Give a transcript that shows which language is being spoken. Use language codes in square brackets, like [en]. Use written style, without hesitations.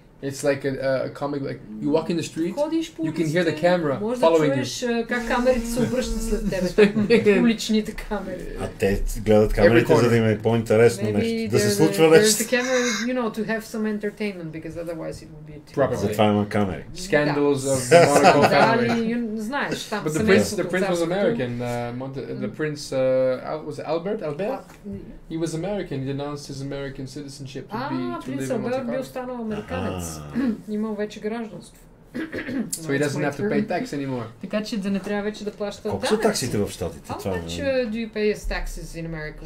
[en] It's like a comic, like you walk in the street, you can hear the camera following you. [bg] Можеш да чуеш как камерите се обръщат след тебе, уличните камери. А те гледат камерите, за да им е по-интересно нещо, да се случва нещо. [en] There's the camera, you know, to have some entertainment, because otherwise it would be too... [bg] Затова има камери. [en] Scandals of the Monaco family. [bg] Знаеш, там [en] But the prince was American. The prince was it Albert? He was American. He denounced his American citizenship to [bg] принц Алберт бил станал американец. Имал вече гражданство. [en] So he doesn't have to pay tax anymore. [bg] Така че да не трябва вече да плаща данъци. Колко са таксите в щатите? [en] How much do you pay as taxes in America?